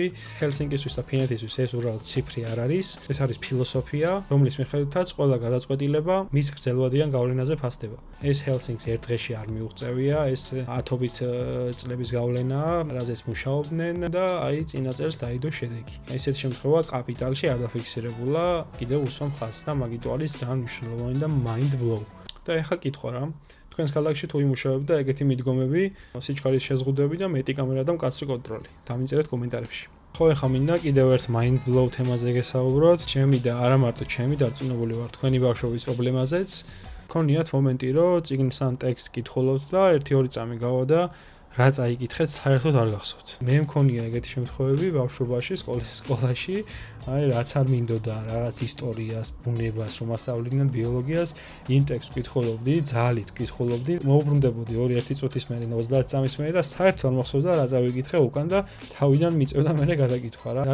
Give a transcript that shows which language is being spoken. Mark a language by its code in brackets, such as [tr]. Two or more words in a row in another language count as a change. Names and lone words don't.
[ka] ჰელსინკისთვის და ფინეთისთვის ეს უბრალოდ ციფრი არ არის, ეს არის ფილოსოფია, რომლის მიხედვითაც ყველა გადაწყვეტილება მის გრძელვადიან გავლენაზე ფასდება. ეს ჰელსინკს ერთ დღეში არ მიუღწევია, ეს ათობით წლების გავლენაა, რაზეც მუშაობდნენ და აი წინა წელს დაიდო შედეგი. ესეთ შემთხვევა კაპიტალში არ დაფიქსირებულა, კიდევ უსვამ ხაზს და მაგიტო არის ძალიან მნიშვნელოვანი და [en] mind blow. [ka] და ეხლა კითხვა რა თქვენს ქალაქში თუ იმუშავებდა ეგეთი მიდგომები, სიჩქარის შეზღუდვები და მეტი კამერა და მკაცრი კონტროლი. დამიწერეთ კომენტარებში. ხო, ეხლა მინდა კიდევ ერთ [en] mind blow [ka] თემაზე გესაუბროთ. ჩემი და არა მარტო ჩემი დარწმუნებული ვარ თქვენი ბავშვობის პრობლემაზეც. გქონიათ მომენტი, რომ წიგნს ან ტექსტს კითხულობთ და 1-2 წამი გავა და რა წაიკითხეთ, საერთოდ არ გახსოვთ. მე მქონია ეგეთი შემთხვევები ბავშვობაში, სკოლაში, აი რაც არ მინდოდა რაღაც ისტორიას, ბუნებას, რომ ასწავლიდნენ ბიოლოგიას, იმ ტექსტს კითხულობდი, ძალით კითხულობდი, მოუბრუნდებოდი 2-1 წუთის მერე, 30 წამის მერე და საერთოდ არ მახსოვდა რა წავიკითხე უკან და თავიდან მიწევდა მერე გადაკითხვა რა.